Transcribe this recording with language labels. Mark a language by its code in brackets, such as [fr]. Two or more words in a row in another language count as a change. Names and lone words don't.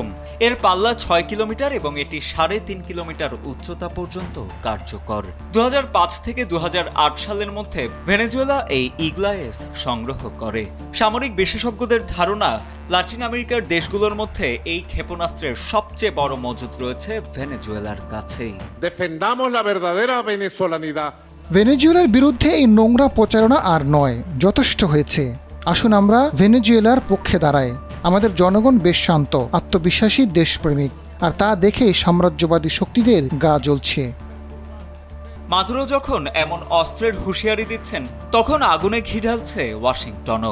[bn] এর পাল্লা ৬ কিলোমিটার এবং এটি ৩.৫ কিলোমিটার উচ্চতা পর্যন্ত কার্যকর। ২০০৫ থেকে ২০০৮ সালের মধ্যে ভেনেজুয়েলা এই ইগলা-এস সংগ্রহ করে। সামরিক বিশেষজ্ঞদের ধারণা, লাতিন আমেরিকার দেশগুলোর মধ্যে এই ক্ষেপণাস্ত্রের সবচেয়ে বড় মজুদ রয়েছে ভেনেজুয়েলার কাছেই। [es] Defendamos la verdadera venezolanidad. [bn] ভেনেজুয়েলার বিরুদ্ধে এই নোংরা প্রচারণা আর নয়, যথেষ্ট হয়েছে। আসুন আমরা ভেনেজুয়েলার পক্ষে দাঁড়াই। আমাদের জনগণ বেশ শান্ত, আত্মবিশ্বাসী, দেশপ্রেমিক, আর তা দেখে সাম্রাজ্যবাদী শক্তিদের গা জ্বলছে। মাদুরো যখন এমন অস্ত্রের হুঁশিয়ারি দিচ্ছেন, তখন আগুনে ঘি ঢালছে ওয়াশিংটনও।